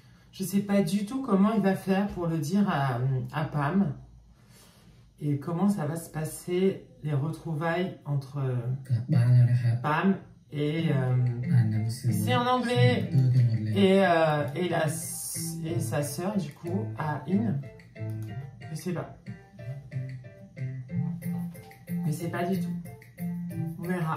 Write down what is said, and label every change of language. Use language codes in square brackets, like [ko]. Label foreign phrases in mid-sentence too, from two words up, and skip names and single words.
[fr] Je ne sais pas du tout comment il va faire pour le dire à Pam. Et comment ça va se passer, les retrouvailles entre [th] กลับบ้านแล้วนะครับ [fr] Pam et... [th] อ่านหนังสือ [fr] c'est en anglais. [th] เตอร์กันหมดแล้ว [fr] Et sa sœur, du coup, à In. Je sais pas. Mais c'est pas du tout. On verra.